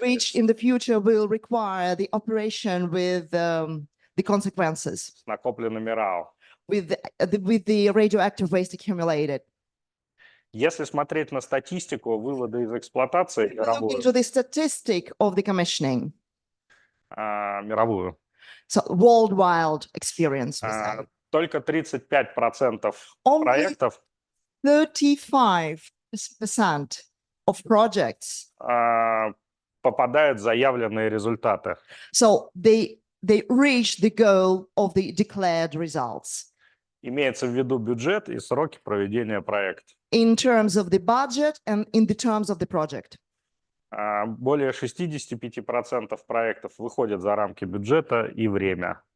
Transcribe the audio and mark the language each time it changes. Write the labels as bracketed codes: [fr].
[en] which in the future will require the operation with the consequences, [ru] с накопленными РАО. [en] with the radioactive waste accumulated. [ru] Если смотреть на статистику вывода из эксплуатации [en] Look into the statistic of the commissioning, [ru] мировую, [en] so worldwide experience. We say. [ru] только 35% [en] Only [ru] проектов [en] 35% of projects. [ru] попадают в заявленные результаты. [en] So they reach the goal of the declared results. [ru] Имеется в виду бюджет и сроки проведения проекта. [en] In terms of the budget and in the terms of the project. [ru] Более 65% проектов выходят за рамки бюджета и время.